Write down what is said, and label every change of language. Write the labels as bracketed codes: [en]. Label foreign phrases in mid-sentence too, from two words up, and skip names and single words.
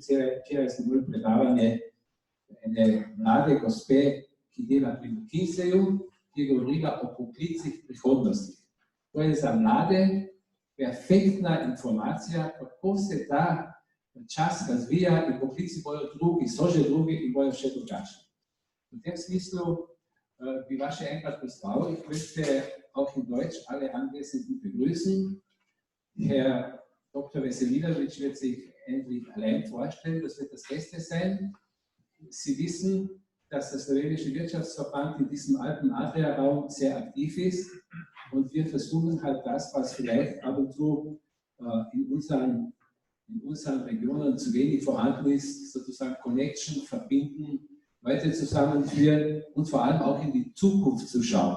[sl] Včeraj smo imeli predavanje ene mlade gospe, ki dela pri McKinseyju, ki je govorila o poklicih prihodnosti. To je za mlade perfektna informacija, kako se ta čas razvija in poklici bojo drugi, so že drugi in bojo še drugačni. V tem smislu bi vas še enkrat pozdravil. [de] Ich möchte auch in Deutsch alle Anwesenden begrüßen. Herr Dr. Veselinovič wird sich endlich allein vorstellen, das wird das Beste sein. Sie wissen, dass der Slowenische Wirtschaftsverband in diesem Alpen-Adria-Raum sehr aktiv ist und wir versuchen halt das, was vielleicht ab und zu in unseren Regionen zu wenig vorhanden ist, sozusagen Connection, verbinden, Leute zusammenführen und vor allem auch in die Zukunft zu schauen.